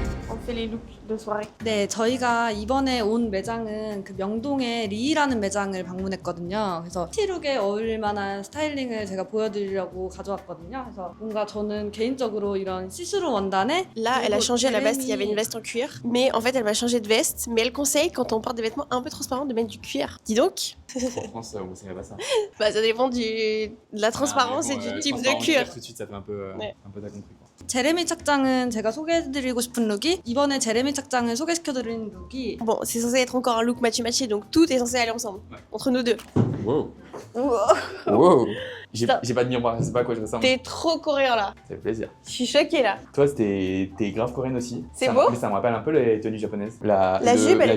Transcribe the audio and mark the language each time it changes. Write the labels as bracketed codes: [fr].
[fr] On fait les looks de soirée. [ko] 네, 저희가 이번에 온 매장은 그 명동의 리라는 매장을 방문했거든요. 그래서 티룩에 어울릴 만한 스타일링을 제가 보여드리려고 가져왔거든요. 그래서 뭔가 저는 개인적으로 이런 시스루 원단에 [fr] Là, elle a changé la veste. Il y avait une [ko] 제레미- [fr] veste en cuir. Mais en fait, elle va changer de veste. Mais elle conseille, quand on porte des vêtements un peu transparents, de mettre du cuir. Dis donc. En France, on ne pas ça. Bah, ça dépend de la transparence et du type de cuir. Tout de suite, ça fait un peu, Ouais. t'as compris quoi. [ko] 제레미 착장은 제가 소개해드리고 싶은 룩이 이번에 제레미 착장을 소개시켜드리는 룩이 [fr] Bon, c'est censé être encore un look matchy-matchy, donc tout est censé aller ensemble. Ouais. Entre nous deux. Wow. Wow. Wow. J'ai Putain. pas de miroir, je sais pas à quoi je ressemble. T'es trop coréen là. Ça fait plaisir. Je suis choquée là. Toi, t'es grave coréenne aussi. C'est Ça- beau. Mais ça me rappelle un peu les tenues japonaises. La jupe, elle est